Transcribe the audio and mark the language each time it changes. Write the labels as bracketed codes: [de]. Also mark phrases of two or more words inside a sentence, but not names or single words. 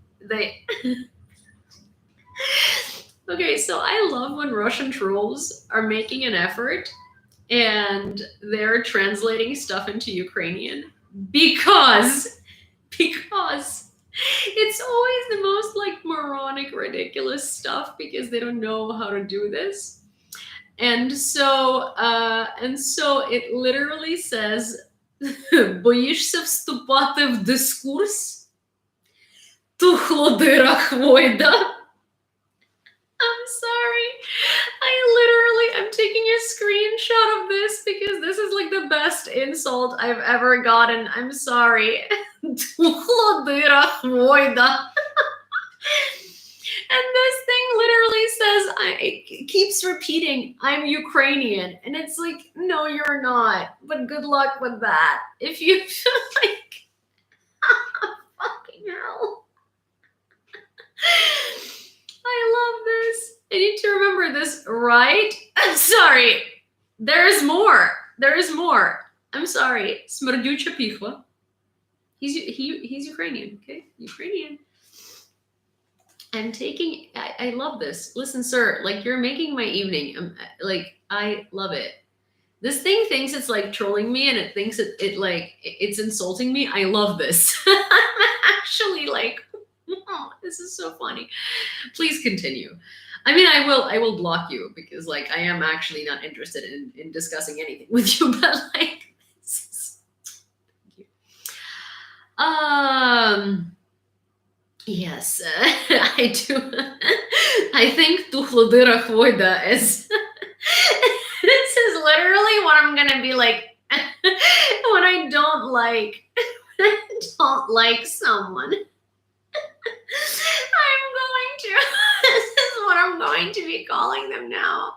[en] Okay, so I love when Russian trolls are making an effort and they're translating stuff into Ukrainian because it's always the most like moronic, ridiculous stuff because they don't know how to do this. And so it literally says, [uk] боїшся вступати в дискурс? Тухлодира хвойда. [en] I'm sorry. I'm taking a screenshot of this the best insult I've ever gotten. I'm sorry. [uk] Тухлодыра хвойда. [en] And this thing literally says, it keeps repeating, I'm Ukrainian. And it's like, no, you're not. But good luck with that. If you like, fucking hell. I love this. I need to remember this, right? I'm sorry. There's more. There's more. I'm sorry. [uk] Smerdюча піхва. [en] He's Ukrainian, okay? Ukrainian. I love this. Listen, sir, like you're making my evening. Like, I love it. This thing thinks it's like trolling me and it thinks it's insulting me. I love this. I'm actually like, oh, this is so funny. Please continue. I mean, I will block you because like I am actually not interested in discussing anything with you, but like, this is, thank you. Yes, I do. I think [uk] тухлодыра хвойда [en] is this is literally what I'm gonna be like when I don't like someone. This is what I'm going to be calling them now.